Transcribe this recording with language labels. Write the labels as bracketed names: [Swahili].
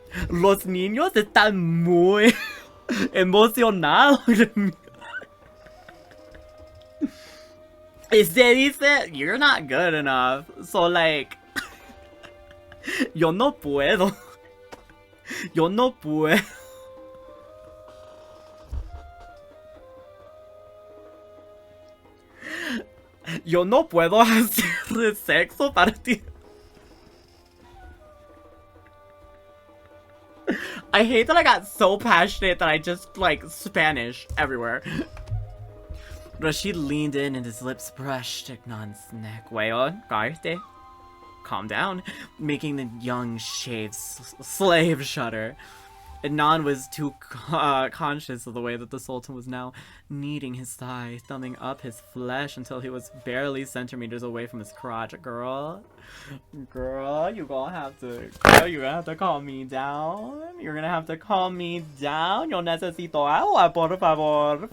[Spanish] Los niños están muy emocionados. Se dice, [English] you're not good enough. [Spanish] So, like, yo no puedo. Yo no puedo. Yo no puedo hacer sexo para ti. [English] I hate that I got so passionate that I just, like, Spanish everywhere. Rashid leaned in and his lips brushed Adnan's neck. [Spanish] Weón, cállate. [English] Calm down, making the young shaved slave shudder. Adnan was too conscious of the way that the Sultan was now kneading his thigh, thumbing up his flesh until he was barely centimeters away from his crotch. Girl, you're gonna have to calm me down. You're gonna have to calm me down. [Spanish] Yo necesito agua, por favor.